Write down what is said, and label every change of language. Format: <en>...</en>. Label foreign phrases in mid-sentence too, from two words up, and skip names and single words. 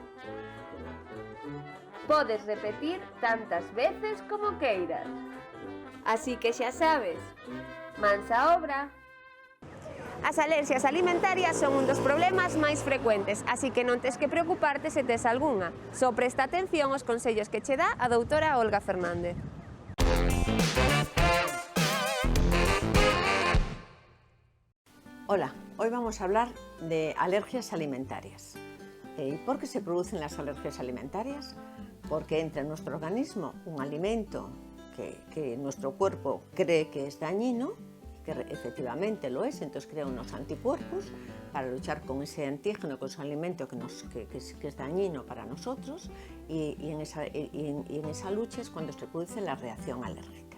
<gl>Podes repetir tantas veces como queiras. Así que xa sabes, mans a obra. As alerxias alimentarias son un dos problemas máis frecuentes, así que non tes que preocuparte se tes algunha. Só presta atención aos consellos que che dá a doutora Olga Fernández.</gl> <es>Hola, hoy vamos a hablar de alergias alimentarias. ¿Y por qué se producen las alergias alimentarias? Porque entra en nuestro organismo un alimento que nuestro cuerpo cree que es dañino, que efectivamente lo es, entonces crea unos anticuerpos para luchar con ese antígeno, con ese alimento que es dañino para nosotros, y en esa lucha es cuando se produce la reacción alérgica.</es>